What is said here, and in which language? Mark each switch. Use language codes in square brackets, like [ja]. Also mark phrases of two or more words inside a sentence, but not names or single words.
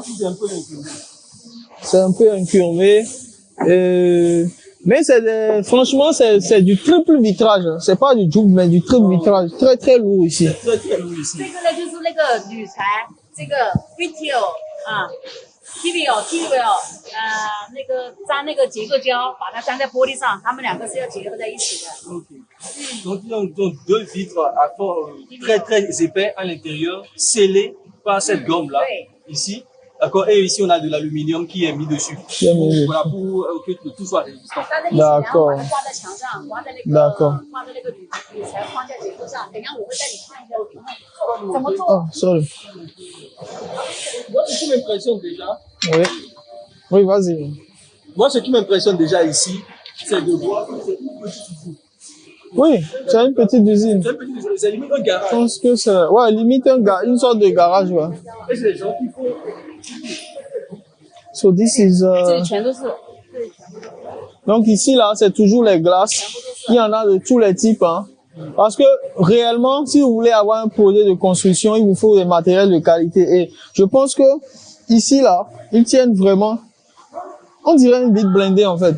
[fr] C'est un peu incurvé. Mais franchement, c'est du triple vitrage. C'est pas du double, mais du triple vitrage. Très, très lourd ici. Très, très lourd ici. [zh] TV 哦，TV 哦，那个粘那个结构胶，把它粘在玻璃上，它们两个是要结合在一起的。 [fr] Donc, ils ont deux vitres à fond très très épais à l'intérieur, scellés par cette gomme-là, ici. D'accord. Et ici, on a de l'aluminium qui est mis dessus. Mis. Voilà, pour que tout soit résistant. D'accord. D'accord. [en] Oh, sorry. [fr] Moi, ce qui m'impressionne déjà. Oui. Oui, vas-y. Moi, ce qui m'impressionne déjà ici, c'est de voir que c'est une petite usine. Oui, c'est une petite usine. C'est une petite usine, c'est limite un garage. Je pense que c'est, ouais, limite une sorte de garage, ouais. Et c'est les gens qui font. [en] So this is, [fr] donc ici, là, c'est toujours les glaces. Il y en a de tous les types, hein. Parce que réellement, si vous voulez avoir un projet de construction, il vous faut des matériels de qualité. Et je pense que ici, là, ils tiennent vraiment, on dirait une bite blindée, en fait.